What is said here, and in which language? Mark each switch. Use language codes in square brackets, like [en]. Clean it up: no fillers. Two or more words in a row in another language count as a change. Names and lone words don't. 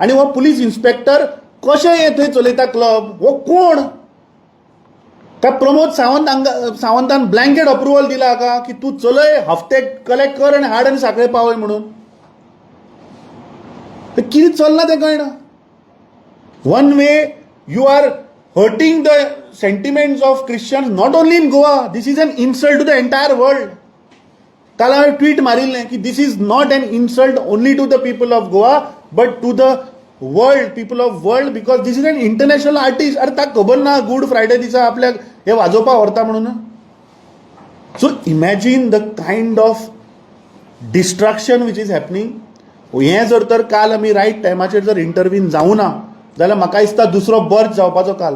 [kok] आनी हो पुलीस इन्स्पेक्टर कशें हे थंय चलयता क्लब? हो कोण? काय प्रमोद सावंतान [en] blanket approval [kok] दिला का की तू चलय, हफ्ते कलेक्ट कर आणि हाड आनी साखळे पावय म्हणून? ते कितें चल्लां तें कळना. [en] one way you are hurting the sentiments of Christians not only in Goa. this is an insult to the entire world. [kok] काल हांवें ट्वीट मारिल्लें की [en] this is not an insult only to the people of Goa but to the world, people of world, because this is an international artist. [kok] अरे ताका खबर ना गुड फ्रायडे दिसा आपल्याक हे वाजोवपाक व्हरता म्हणून? [en] so imagine the kind of destruction which is happening. [kok] हें जर तर काल आमी रायट टायमाचेर जर इंटरव्हीन जावं ना जाल्यार म्हाका दिसता दुसरो बर्थ जावपाचो काल.